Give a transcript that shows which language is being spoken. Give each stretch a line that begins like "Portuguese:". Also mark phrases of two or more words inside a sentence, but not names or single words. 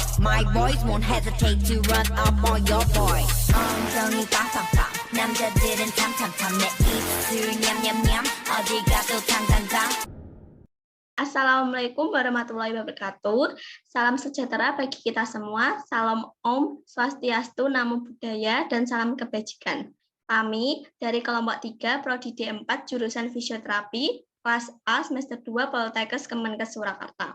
English: My voice won't hesitate to run up on your boy.
Korean: 엉덩이 빵빵빵 남자들은 탐탐탐 내 입술 냠냠냠 어디 가도 당당당.
Arabic: السلام عليكم ورحمة الله وبركاته.
Indonesian: Salam sejahtera bagi kita semua. Salam
Sanskrit: Om Swastiastu,
Pali: Namo Buddhaya,
Indonesian: dan salam kebajikan. Kami dari kelompok 3 Prodi D4 jurusan Fisioterapi kelas A semester 2 Poltekkes Kemenkes Surakarta.